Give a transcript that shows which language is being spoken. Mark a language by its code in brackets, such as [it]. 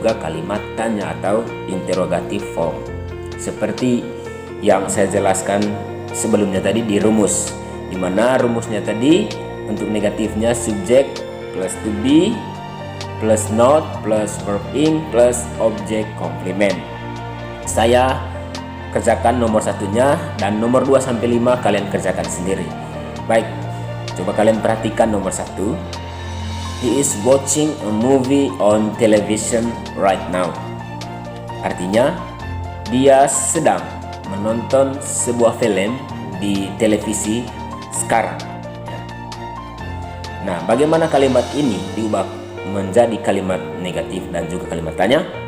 [id] juga kalimat tanya atau interrogative form. Seperti yang saya jelaskan sebelumnya tadi di rumus, di mana rumusnya tadi untuk negatifnya subjek plus to be plus not plus verb ing plus object complement. Saya kerjakan nomor satunya dan nomor 2 sampai 5 kalian kerjakan sendiri. Baik, coba kalian perhatikan nomor 1. [en] He is watching a movie on television right now. [id] Artinya dia sedang menonton sebuah film di televisi sekarang. Nah, bagaimana kalimat ini diubah menjadi kalimat negatif dan juga kalimat tanya?